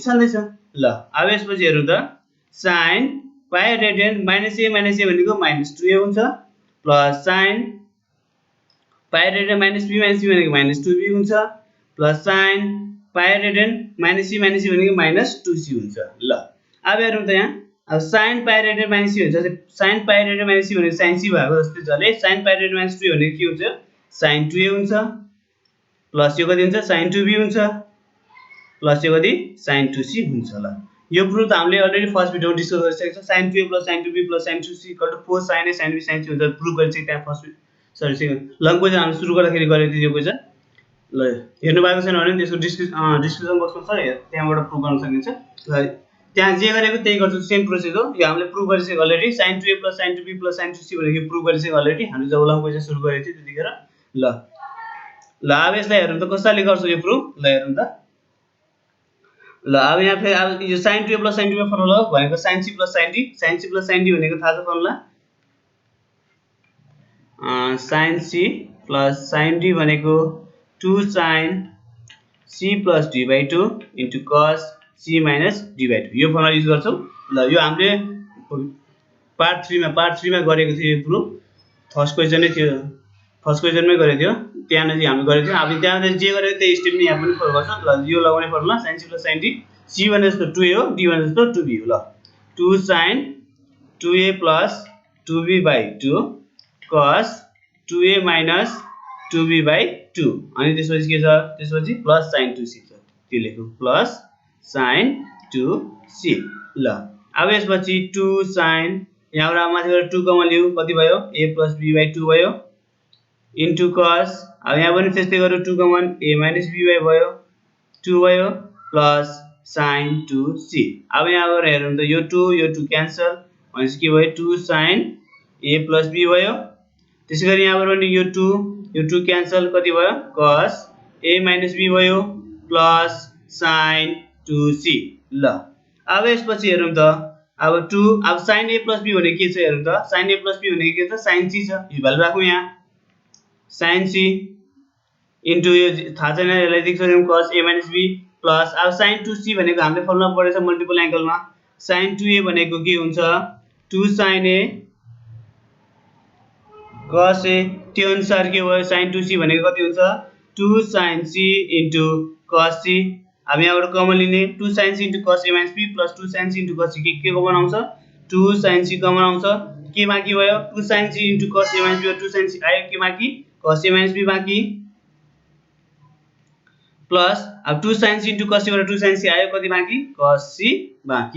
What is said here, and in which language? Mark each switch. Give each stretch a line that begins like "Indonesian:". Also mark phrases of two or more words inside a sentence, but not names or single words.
Nepali: छँदैछ ल अब यसपछि हेरौँ त
English: sin pi radian minus a
Nepali: भनेको माइनस 2a हुन्छ
English: plus sin pi radian minus b
Nepali: भनेको माइनस 2b हुन्छ
English: plus sin pi radian minus c
Nepali: भनेको माइनस 2c हुन्छ ल अब हेरौँ त यहाँ अब
English: sin pi radian minus c
Nepali: हुन्छ
English: sin pi radian minus c
Nepali: भनेको sin c भएको जस्तै छ ले
English: sin pi radian minus 2
Nepali: भनेको के हुन्छ sin 2a हुन्छ प्लस यो कति हुन्छ sin 2b हुन्छ प्लस यो कति sin 2c हुन्छ ल यो प्रुफ त हामीले
English: already first
Nepali: भिडियोमा डिस्कस गरिसकेको छ
English: sin 2a plus sin 2b plus sin 2c equal to 4 sin a sin b sin c
Nepali: हुन्छ प्रुफ गरिसकेको त्यहाँ
English: first sorry second long question
Nepali: हामी सुरु गर्दाखेरि गरेको थियो यो क्वेशन ल हेर्नु भएको छैन भने त्यसको डिस्क्रिप्सन बक्समा छ त्यहाँबाट प्रुफ गर्न सकिन्छ ल त्यहाँ जे गरेको त्यही गर्छु,
English: same process
Nepali: हो। यो हामीले प्रुभ गरिसक्यो अलरेडी, sin 2a + sin 2b + sin 2c भनेको प्रुभ गरिसक्यो अलरेडी, हामीले जब
English: long question
Nepali: सुरु गरेको थियो त्यतिखेर। ल ल अब यसलाई हेरौँ त कसरी गर्छौँ यो प्रुभ। ल हेरौँ त। ल अब यहाँ फेरि अब यो sin 2a + sin 2b फर्मुला भनेको sin c + sin d, sin c + sin d भनेको थाहा छ फर्मुला, sin c + sin d भनेको 2 sin c + d/2 * cos c - d/2, यो फर्मुला युज गर्छौँ। ल यो हामीले पार्ट 3 मा गरेको थियो यो प्रुफ, फर्स्ट क्वेसनै थियो, फर्स्ट क्वेसनमै गरेको थियो, त्यहाँनिर हामीले गरेको थियो। अब त्यहाँ जे गरेको त्यही स्टेप नै यहाँ पनि फलो गर्छौँ। ल यो लगाउने फर्मुला sin c + sin d, c भने जस्तो 2a हो, d भने जस्तो 2b हो। ल 2 sin 2a + 2b/2 cos 2a - 2b/2, अनि त्यसपछि के छ, त्यसपछि प्लस sin 2c छ, त्यो लेखौँ प्लस sin 2c। ल अब यसपछि 2 sin, यहाँबाट माथिबाट 2 कमन लिऊ, कति भयो, a + b/2 भयो, इन्टु cos, अब यहाँ पनि त्यस्तै गरौँ, 2 कमन a - b/2 भयो, प्लस sin 2c। अब यहाँबाट हेरौँ त यो 2 क्यान्सल, भनेपछि के भयो, 2 sin a + b भयो। त्यसैगरी यहाँबाट पनि यो 2 क्यान्सल, कति भयो, cos a - b भयो, प्लस sin 2c। ल अब यसपछि हेरौँ त, अब 2, अब sin a + b भनेको के छ हेरौँ त, sin a + b भनेको के छ, sin c छ, यो भ्यालु राखौँ यहाँ, sin c इन्टु यो थाहा छैन यसलाई लेख्न सक्छौँ cos a - b, प्लस अब sin 2c भनेको हामीले फर्मुला पढेछ
English: multiple angle,
Nepali: sin 2a भनेको के हुन्छ, 2 sin a cos a, त्यो अनुसार के भयो, sin 2c भनेको कति हुन्छ, 2 sin c इन्टु cos c। अब यहाँबाट कमन लिने, 2 sin c इन्टु cos a - b प्लस 2 sin c इन्टु cos c, के कमन आउँछ, 2 sin c कमन आउँछ, के बाँकी भयो, 2 sin c इन्टु cos a - b, 2 sin c आयो, के बाँकी, cos a - b बाँकी, प्लस अब 2 sin c इन्टु cos c बाट 2 sin c आयो, कति बाँकी, cos c बाँकी।